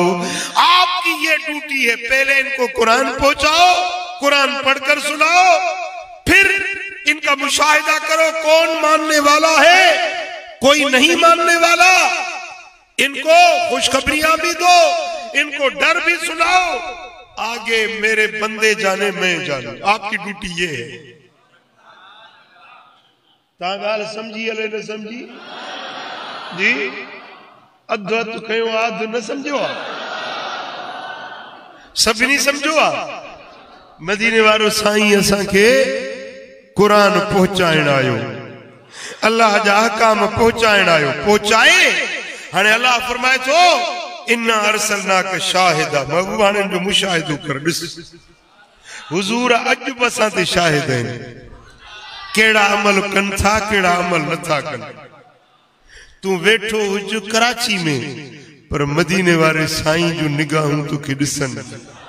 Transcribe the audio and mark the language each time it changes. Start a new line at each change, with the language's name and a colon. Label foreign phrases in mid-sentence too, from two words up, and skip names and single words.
Urdu: آپ کی یہ ڈیوٹی ہے، پہلے ان کو قرآن پہنچاؤ، قرآن پڑھ کر سناؤ، پھر ان کا مشاہدہ کرو کون ماننے والا ہے، کوئی نہیں ماننے والا. ان کو خوشخبریاں بھی دو، ان کو ڈر بھی سناؤ، آگے میرے بندے جانے میں جانوں. آپ کی ڈیوٹی یہ ہے.
Sindhi: तागाल समझी अले न समझी जी, अद्वत कयो आद न समझो, सभी नहीं समझो। मदीने वारो साईं असा के कुरान पहुंचाइण आयो, अल्लाह जा काम पहुंचाइण आयो, पहुंचाए। हाणे अल्लाह फरमाए थो
Arabic: إنا أرسلناك شاهدا,
Sindhi: महबूब हाणे जो मुशाहिदो कर ॾिस, हुजूर अॼु बि असां ते शाहिद आहिनि, कहिड़ा अमल कनि था, कहिड़ा अमल नथा कनि। तूं वेठो हुज कराची में, पर मदीने वारे साईं जो निगाहूं तोखे ॾिसनि।